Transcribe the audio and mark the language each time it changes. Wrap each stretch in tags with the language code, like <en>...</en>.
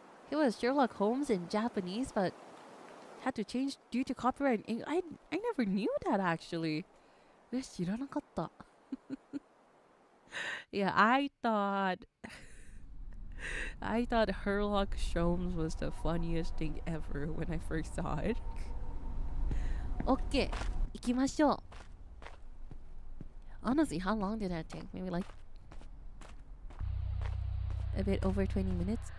<en>He was Sherlock Holmes in Japanese, but had to change due to copyright in English. I never knew that actually.</en> <ja>知らなかった。</ja> <en>Yeah, I thought Herlock Sholmes was the funniest thing ever when I first saw it.</en> <ja>Okay, 行きましょう。</ja> <en>Honestly, how long did that take? Maybe like a bit over 20 minutes?</en>